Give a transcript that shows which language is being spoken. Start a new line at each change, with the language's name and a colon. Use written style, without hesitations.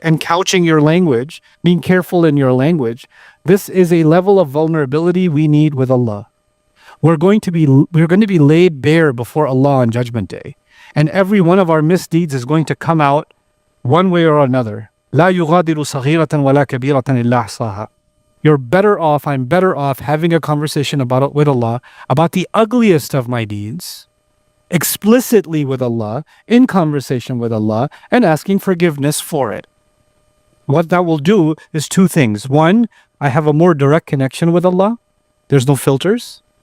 English: And couching your language, being careful in your language. This is a level of vulnerability we need with Allah. We're going to be laid bare before Allah on Judgment Day. And every one of our misdeeds is going to come out one way or another.
Arabic: لا يغادر صغيرة ولا كبيرة إلا أحصاها.
English: You're better off, I'm better off having a conversation with Allah about the ugliest of my deeds, explicitly with Allah, in conversation with Allah, and asking forgiveness for it. What that will do is two things. One, I have a more direct connection with Allah. There's no filters.